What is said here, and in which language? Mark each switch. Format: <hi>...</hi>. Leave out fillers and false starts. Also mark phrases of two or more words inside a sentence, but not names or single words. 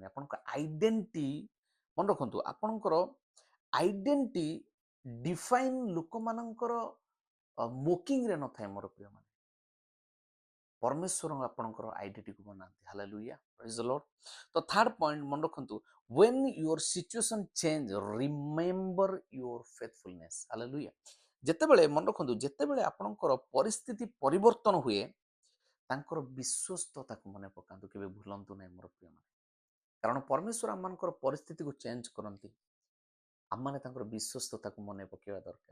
<or>ଆପଣଙ୍କ ଆଇଡେଣ୍ଟି, ମନେ ରଖନ୍ତୁ, ଆପଣଙ୍କର</or> <en>identity define</en> <or>ଲୋକମାନଙ୍କର ମୋକିଂରେ ନଥାଏ। ମୋର ପ୍ରିୟମାନେ, ପରମେଶ୍ୱର ଆପଣଙ୍କର ଆଇଡେଣ୍ଟିକୁ ବନାନ୍ତି।</or> <en>Hallelujah, praise the Lord.</en> <or>ତ</or> <en>third point</en> <or>ମନେ ରଖନ୍ତୁ,</or> <en>when your situation change, remember your faithfulness.</en> <or>ହାଲେଲୁୟା। ଯେତେବେଳେ ମନେ ରଖନ୍ତୁ, ଯେତେବେଳେ ଆପଣଙ୍କର ପରିସ୍ଥିତି ପରିବର୍ତ୍ତନ ହୁଏ, ତାଙ୍କର ବିଶ୍ୱସ୍ତତାକୁ ମନେ ପକାନ୍ତୁ, କେବେ ଭୁଲନ୍ତୁ ନାହିଁ ମୋର ପ୍ରିୟମାନେ। କାରଣ ପରମେଶ୍ୱର ଆମମାନଙ୍କର ପରିସ୍ଥିତିକୁ ଚେଞ୍ଜ କରନ୍ତି, ଆମମାନେ ତାଙ୍କର ବିଶ୍ୱସ୍ତତାକୁ ମନେ ପକାଇବା ଦରକାର।</or>